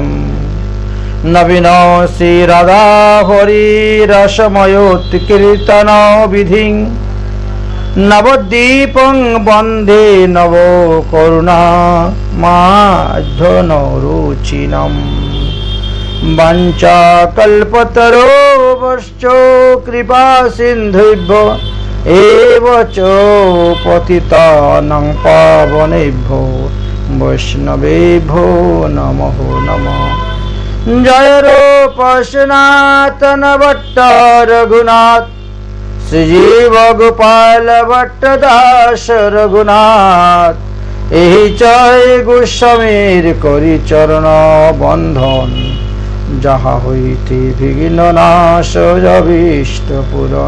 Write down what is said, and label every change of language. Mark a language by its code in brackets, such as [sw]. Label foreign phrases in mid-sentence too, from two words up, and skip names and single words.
[sa] নবীন শ্রী রাধা হরি রসময়োৎকীর্তন বিধি। নবদ্বীপং বন্দে নব করুণা মাধন রুচিনম। বাঞ্ছা কল্পতরুভ্যশ্চ কৃপা সিন্ধুভ্যো এব চ পতিতানাং পাবনেভ্যো বৈষ্ণবেভ্যো নমো নমঃ। [bn] জয় রূপ সনাতন ভট্ট রঘুনাথ শ্রীজীব গোপাল ভট্ট দাস রঘুনাথ। এই জয় গোস্বামীর করি চরণ বন্ধন যাহা হইতে বিঘ্ন নাশ অভীষ্ট পূরণ।